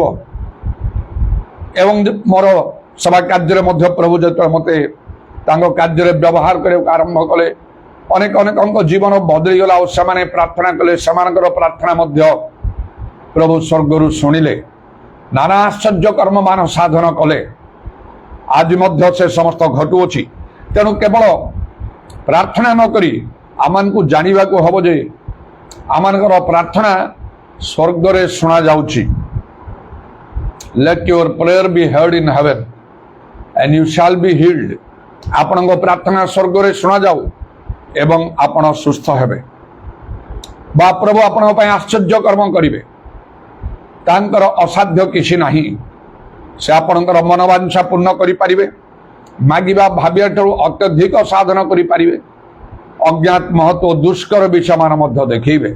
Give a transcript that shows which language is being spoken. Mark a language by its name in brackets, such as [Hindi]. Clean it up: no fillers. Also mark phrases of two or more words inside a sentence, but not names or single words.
[Odia] ଏବଂ ମୋର ସେବା କାର୍ଯ୍ୟରେ ମଧ୍ୟ ପ୍ରଭୁ ଯେତେବେଳେ ମୋତେ ତାଙ୍କ କାର୍ଯ୍ୟରେ ବ୍ୟବହାର କରିବାକୁ ଆରମ୍ଭ କଲେ, ଅନେକ ଅନେକଙ୍କ ଜୀବନ ବଦଳିଗଲା ଆଉ ସେମାନେ ପ୍ରାର୍ଥନା କଲେ, ସେମାନଙ୍କର ପ୍ରାର୍ଥନା ମଧ୍ୟ ପ୍ରଭୁ ସ୍ୱର୍ଗରୁ ଶୁଣିଲେ, ନାନା ଆଶ୍ଚର୍ଯ୍ୟ କର୍ମମାନ ସାଧନ କଲେ। ଆଜି ମଧ୍ୟ ସେ ସମସ୍ତ ଘଟୁଅଛି। ତେଣୁ କେବଳ ପ୍ରାର୍ଥନା ନ କରି ଆମମାନଙ୍କୁ ଜାଣିବାକୁ ହବ ଯେ ଆମମାନଙ୍କର ପ୍ରାର୍ଥନା ସ୍ୱର୍ଗରେ ଶୁଣାଯାଉଛି। [English] Let your prayer be heard in heaven and you shall be healed. [Odia] ଆପଣଙ୍କ ପ୍ରାର୍ଥନା ସ୍ୱର୍ଗରେ ଶୁଣାଯାଉ ଏବଂ ଆପଣ ସୁସ୍ଥ ହେବେ, ବା ପ୍ରଭୁ ଆପଣଙ୍କ ପାଇଁ ଆଶ୍ଚର୍ଯ୍ୟ କର୍ମ କରିବେ। ତାଙ୍କର ଅସାଧ୍ୟ କିଛି ନାହିଁ। ସେ ଆପଣଙ୍କର ମନୋବାଞ୍ଛା ପୂର୍ଣ୍ଣ କରିପାରିବେ, ମାଗିବା ଭାବିବା ଠାରୁ ଅତ୍ୟଧିକ ସାଧନ କରିପାରିବେ, ଅଜ୍ଞାତ ମହତ୍ଵ ଦୁଷ୍କର ବିଷୟମାନ ମଧ୍ୟ ଦେଖେଇବେ।